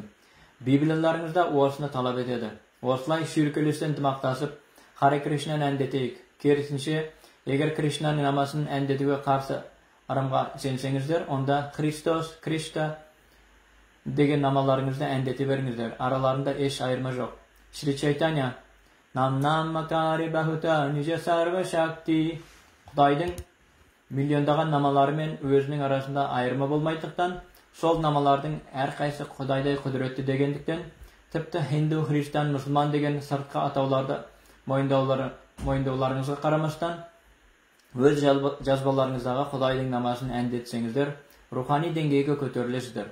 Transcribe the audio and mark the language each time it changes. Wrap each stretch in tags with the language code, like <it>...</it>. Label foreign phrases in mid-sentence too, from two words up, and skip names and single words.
<kk>Библияларыңызда осыны талап етеді. Осылай шүйіркелестен ынтымақтасып, Харе Кришнаны әндетейік. Керісінше, егер Кришнаның намасын әндетуге қарсы ырымға сенсеңіздер, онда Христос, Кришна деген намаларыңызды әндете беріңіздер. Араларында еш айырма жоқ.</kk> <sa>Шри Чайтанья, नाम मकारि बहुता निज सर्व शक्ति.</sa> <kk>Құдайдың миллиондаған намалары мен өзінің арасында айырма болмайтықтан, Сол намалардың әрқайсы Құдайдай құдіретті дегендіктен, тіпті Hindu, Христиан, мұсылман деген сыртқы атауларды мойындауларыңызға қарамастан, өз жазбаларыңыздағы Құдайдың намасын әндетсеңіздер, рухани деңгейге көтерілесіздер.</kk>